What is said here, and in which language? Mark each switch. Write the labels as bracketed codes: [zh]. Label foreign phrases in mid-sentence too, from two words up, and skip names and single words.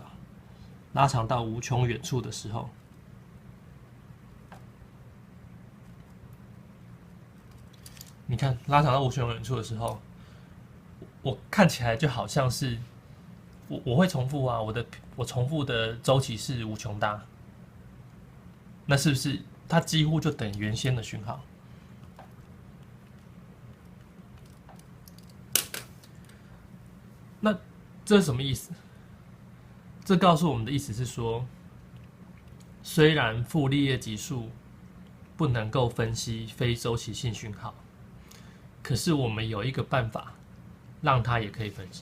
[zh] 拉長到無窮遠處的時候。你看，拉長到無窮遠處的時候，我看起來就好像是我會重複啊，我重複的周期是無窮大，那是不是它幾乎就等於原先的訊號？那這是什麼意思？這告訴我們的意思是說，雖然傅立葉級數不能夠分析非周期性訊號，可是我們有一個辦法，讓它也可以分析。